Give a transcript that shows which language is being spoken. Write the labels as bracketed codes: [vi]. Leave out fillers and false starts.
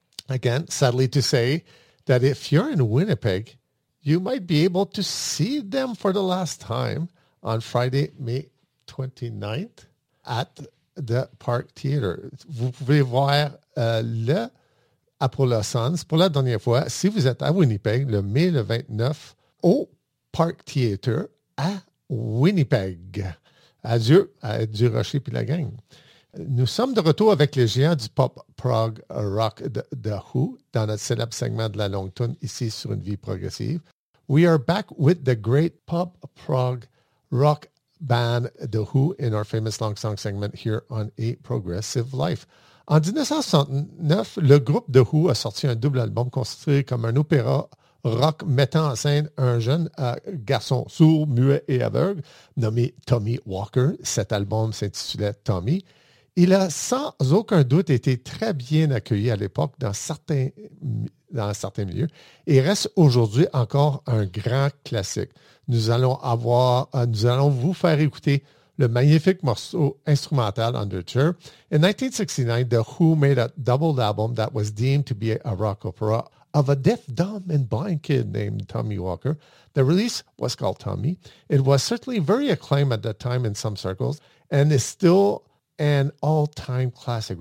[en] Again, sadly to say that if you're in Winnipeg, you might be able to see them for the last time on Friday, May 29th at the Park Theater. [fr] Vous pouvez voir le Apollo Sons pour la dernière fois si vous êtes à Winnipeg le mai le 29 au Park Theater à Winnipeg. Adieu à Durocher puis la gang. Nous sommes de retour avec les géants du pop, prog, rock de Who dans notre célèbre segment de la longue tune ici sur une vie progressive. [en] We are back with the great pop, prog, rock band The Who in our famous long song segment here on A Progressive Life. [fr] En 1969, le groupe The Who a sorti un double album considéré comme un opéra rock mettant en scène un jeune garçon sourd, muet et aveugle nommé Tommy Walker. Cet album s'intitulait Tommy. Il a sans aucun doute été très bien accueilli à l'époque dans certains milieux et reste aujourd'hui encore un grand classique. Nous allons vous faire écouter le magnifique morceau instrumental Undertow. [en] In 1969, The Who made a double album that was deemed to be a rock opera of a deaf, dumb, and blind kid named Tommy Walker. The release was called Tommy. It was certainly very acclaimed at that time in some circles and is still an all-time classic.